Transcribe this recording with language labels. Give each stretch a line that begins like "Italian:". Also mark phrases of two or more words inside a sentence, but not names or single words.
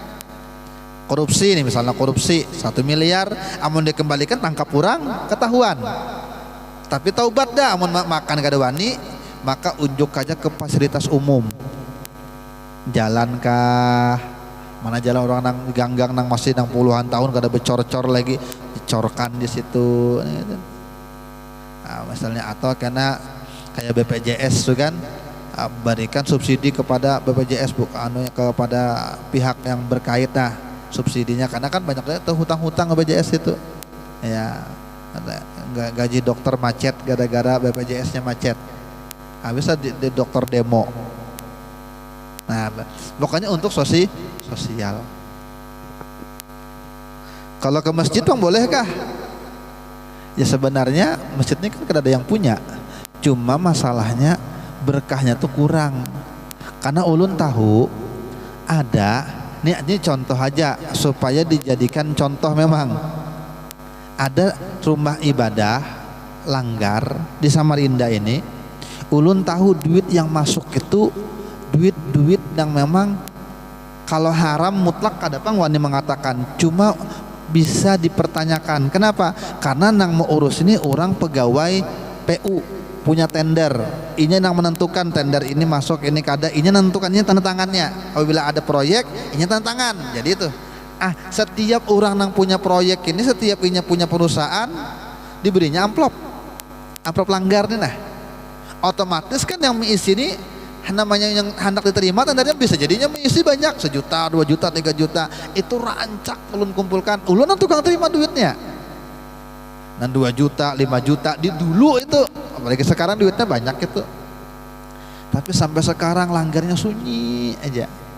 Banjar: Korupsi nih misalnya, korupsi 1 miliar, amun dikembalikan tangkap orang ketahuan, tapi taubat dah, amun makan kada wani maka unjuk aja ke fasilitas umum, jalan kah mana jalan orang nang ganggang nang masih nang puluhan tahun kada becor-cor lagi, dicorkan di situ.
Indonesian: Nah, misalnya atau karena kayak BPJS tuh kan, berikan subsidi kepada BPJS bukan kepada pihak yang berkait. Nah subsidinya, karena kan banyaknya tuh hutang-hutang BPJS itu ya, gaji dokter macet gara-gara BPJS-nya macet, habis di dokter demo. Nah pokoknya untuk sosial. Kalau ke masjid bang bolehkah? Ya sebenarnya masjid ini kan ada yang punya, cuma masalahnya berkahnya tuh kurang, karena ulun tahu ada. Ini contoh aja supaya dijadikan contoh, memang ada rumah ibadah Langgar di Samarinda ini.
Banjar: Ulun tahu duit yang masuk itu duit yang memang kalau haram mutlak ada pang wani mengatakan, cuma bisa dipertanyakan. Kenapa? Karena nang mau urus ini orang pegawai PU, punya tender, ini yang menentukan tender ini masuk ini kada, ini menentukannya tanda tangannya.
Indonesian: Apabila ada proyek, ini tanda tangan. Jadi itu setiap orang yang punya proyek ini, setiap ini punya perusahaan diberinya amplop Langgar nih. Nah otomatis kan yang mengisi ini namanya yang hendak diterima tendernya bisa jadinya mengisi banyak, 1 juta, 2 juta, 3 juta, itu rancak ulun kumpulkan. Ulun tukang terima duitnya dan 2 juta, 5 juta di dulu itu, apalagi sekarang duitnya banyak itu. Tapi sampai sekarang Langgarnya sunyi aja.